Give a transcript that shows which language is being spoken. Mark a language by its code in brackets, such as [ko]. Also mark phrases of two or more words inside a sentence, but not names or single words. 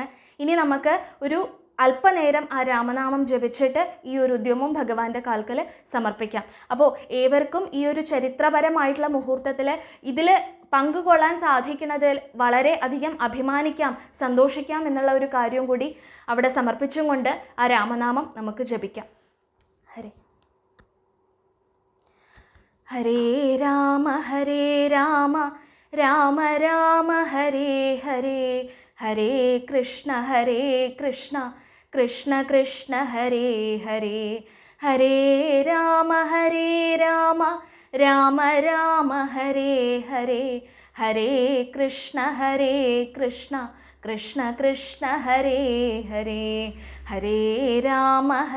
[ml] ഇനി നമുക്ക് ഒരു അല്പനേരം ആ രാമനാമം ജപിച്ചിട്ട് ഈ ഒരു ഉദ്യമം ഭഗവാന്റെ കാൽക്കൽ സമർപ്പിക്കാം. അപ്പോൾ ഏവർക്കും ഈ ഒരു ചരിത്രപരമായിട്ടുള്ള മുഹൂർത്തത്തിൽ ഇതിൽ പങ്കുകൊള്ളാൻ സാധിക്കുന്നതിൽ വളരെ അധികം അഭിമാനിക്കാം, സന്തോഷിക്കാം എന്നുള്ള ഒരു കാര്യം കൂടി അവിടെ സമർപ്പിച്ചും കൊണ്ട് ആ രാമനാമം നമുക്ക് ജപിക്കാം. [sa] ഹരേ ഹരേ രാമ രാമ രാമ ഹരേ ഹരേ, ഹരേ കൃഷ്ണ കൃഷ്ണ കൃഷ്ണ ഹരേ ഹരേ, ഹരേ രാമ രാമ രാമ ഹരേ ഹരേ, ഹരേ കൃഷ്ണ കൃഷ്ണ കൃഷ്ണ ഹരേ ഹരേ, ഹരേ രാമ